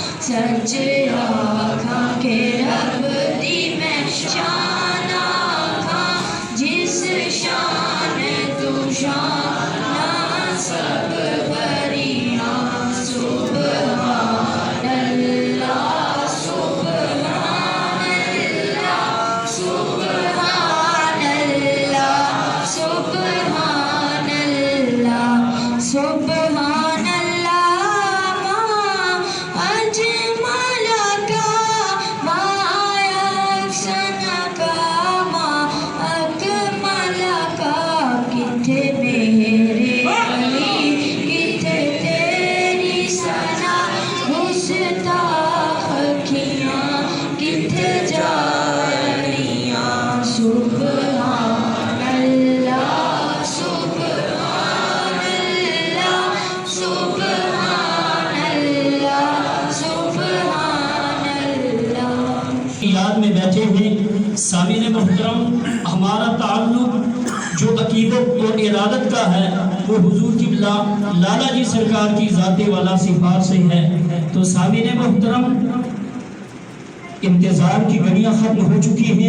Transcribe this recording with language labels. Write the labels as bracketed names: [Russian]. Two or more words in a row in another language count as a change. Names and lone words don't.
[Punjabi] سچ آکھا کے رب دی میں شان آکھا جس شان تو شان سب بریا [Arabic] سبحان الله سبحان الله سبحان الله سبحان الله سبحان الله ما أجملك ما أحسنك ما أكملك [Punjabi] کتھے میرے علی کتھے تیری ثنا گستاخ اکھیاں کتھے جانیاں [Arabic] سبحان الله سبحان الله سبحان الله سبحان الله. [Urdu] یاد میں بیٹھے ہیں سامعین محترم، ہمارا تعلق جو عقیدت اور ارادت کا ہے وہ حضور قبلہ لالہ جی سرکار کی ذاتِ والا صفات سے ہے. تو سامعین محترم، انتظار کی گھڑیاں ختم ہو چکی ہیں.